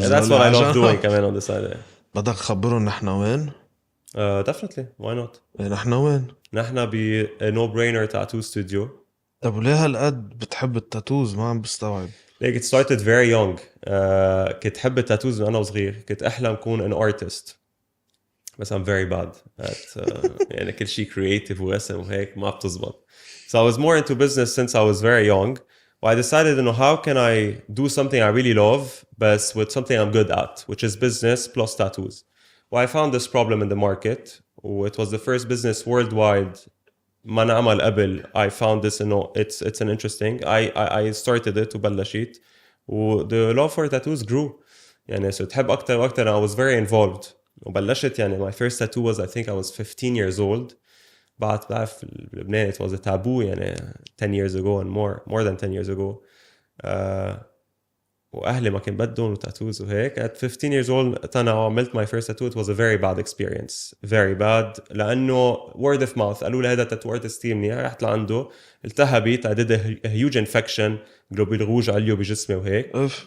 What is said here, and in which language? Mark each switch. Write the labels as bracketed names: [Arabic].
[English] That's what I love doing كمان on the side. [Arabic] بدك خبرهم نحن وين؟ [English] Definitely. Why not? [Arabic] نحن وين؟ نحن ب [English] a no-brainer tattoo studio. [Arabic] طب وليه هالقد بتحب التاتوز؟ ما عم بستوعب. [English] Like it started very young. [Arabic] كنت حب التاتوز من أنا وصغير. كنت أحلم أكون [English] an artist. [Arabic] بس [English] I'm very bad at [Arabic] يعني كل شيء creative ورسم وهيك ما بتزبط. [English] So I was more into business since I was very young. I decided, how can I do something I really love, but with something I'm good at, which is business plus tattoos. I found this problem in the market. It was the first business worldwide. [Arabic] ما نعمل قبل. [English] I found this, it's an interesting. I started it وبلشت. The love for tattoos grew. [Arabic] يعني so تحب أكتر وأكتر. [English] I was very involved. [Arabic] وبلشت يعني [English] my first tattoo was, I think I was 15 years old. [Arabic] بعرف بلبنان [English] it was a taboo يعني 10 years ago and more than 10 years ago. [Arabic] وأهلي ما كان بدهم tattoos وهيك. [English] At 15 years old أنا عملت my first tattoo. It was a very bad experience. Very bad. [Arabic] لأنه [English] word of mouth. [Arabic] قالوا لي هذا [English] tattoo artist [Arabic] منيح. رحت لعنده التهبت. [English] I did a huge infection. [Arabic] جلوبيل روج عليو بجسمي وهيك.